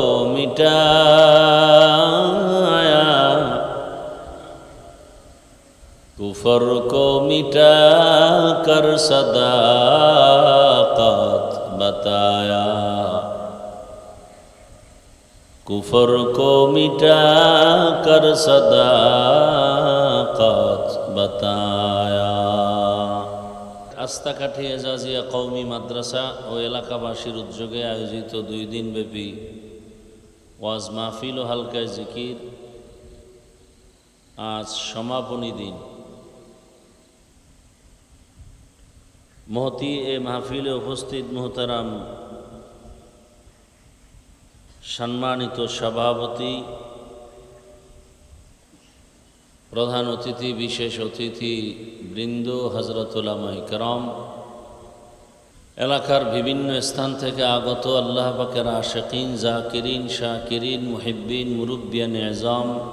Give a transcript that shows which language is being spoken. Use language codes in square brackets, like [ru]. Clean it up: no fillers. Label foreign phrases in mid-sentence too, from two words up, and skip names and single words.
[ur] مٹایا کفر کو مٹا کر صداقت بتایا کفر کو مٹا کر صداقت بتایا [bn] আস্তাকাঠি এজাজিয়া কওমি মাদ্রাসা ও এলাকাবাসীর উদ্যোগে আয়োজিত 2 দিনব্যাপী ওয়াজ মাহফিল ও হালকায় জিকির আজ সমাপনী দিন। মহতি এ মাহফিলে উপস্থিত মুহতারাম সম্মানিত সভাপতি, প্রধান অতিথি, বিশেষ অতিথি বৃন্দ, হযরত উলামায়ে কেরাম, এলাকার বিভিন্ন স্থান থেকে আগত আল্লাহ পাকের আশিকিন, জাকিরিন, শাকিরিন, মুহিব্বিন, মুরব্বিয়ান এজাম,